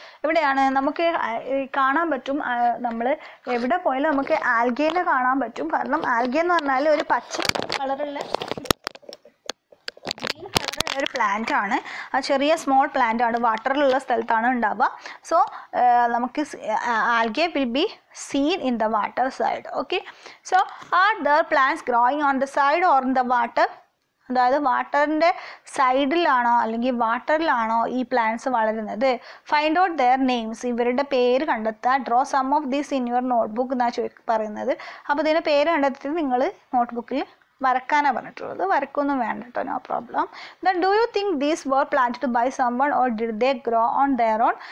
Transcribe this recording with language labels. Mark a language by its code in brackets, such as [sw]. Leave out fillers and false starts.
[ml] എവിടെയാണ് നമുക്ക് കാണാൻ പറ്റും, നമ്മൾ എവിടെ പോയാലും നമുക്ക് ആൽഗേനെ കാണാൻ പറ്റും. കാരണം ആൽഗെ എന്ന് പറഞ്ഞാൽ ഒരു പച്ച കളറുള്ള ഒരു പ്ലാന്റ് ആണ്, ആ ചെറിയ സ്മോൾ പ്ലാന്റ് ആണ്, വാട്ടറിലുള്ള സ്ഥലത്താണ് ഉണ്ടാവുക. [en] so [ml] നമുക്ക് [en] Algae will be seen in the water side. Okay, so are there plants growing on the side or in the water? [ml] അതായത് വാട്ടറിൻ്റെ സൈഡിലാണോ അല്ലെങ്കിൽ വാട്ടറിലാണോ ഈ പ്ലാന്റ്സ് വളരുന്നത്? [en] find out their names, [ml] ഇവരുടെ പേര് കണ്ടെത്തുക. [en] draw some of these in your notebook [ml] എന്നാണ് പറയുന്നത്. അപ്പോൾ ഇതിൻ്റെ പേര് കണ്ടെത്തിയിട്ട് നിങ്ങൾ നോട്ട്ബുക്കിൽ വരക്കാനാണ് പറഞ്ഞിട്ടുള്ളത്. വരക്കൊന്നും വേണ്ട കേട്ടോ, [en] No problem. Then do you think these were planted by someone or did they grow on their own?